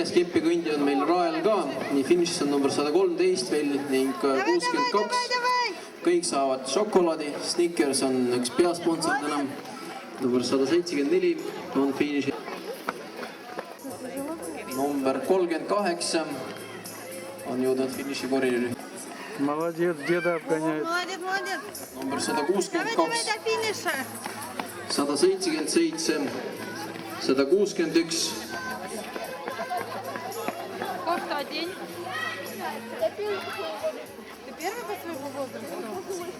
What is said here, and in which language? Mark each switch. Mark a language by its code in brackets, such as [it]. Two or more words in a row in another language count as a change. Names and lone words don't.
[et] kepikõndija on meil Rael ka, nii finišis on number 113 veel ning 62. Kõik saavad šokolaadi, Snickers on üks peasponsor täna. Number 174 on finišis. Number 38 on jõudnud finiši koridori. [ru] Молодец, деда обгоняет. Молодец. [et] Number 162, 177, 161. [ru] Кофту одень. Ты первый по своему возрасту?